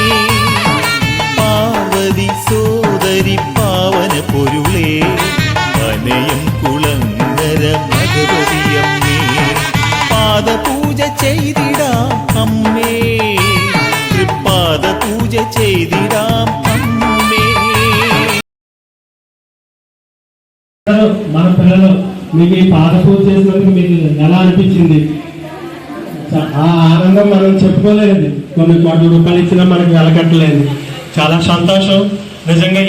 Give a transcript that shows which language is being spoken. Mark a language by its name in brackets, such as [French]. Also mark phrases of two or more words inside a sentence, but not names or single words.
[Malayalam] പാർവതി സോദരി പാവന പൊരുളേ, വനയം കുളങ്ങര ഭഗവതിയമ്മേ, പാദപൂജ ചെയ്തിടാം അമ്മേ, പാദപൂജ ചെയ്തിടാം അമ്മേ. [Telugu] మన పిల్లలు మీకు ఈ పాదపూజ చేసినందుకు మీకు ఎలా అనిపించింది? ఆ ఆనందం మనం చెప్పుకోలేదు. కొన్ని కోట్ల రూపాయలు ఇచ్చినా మనకు వెలకట్టలేదు. చాలా సంతోషం నిజంగా.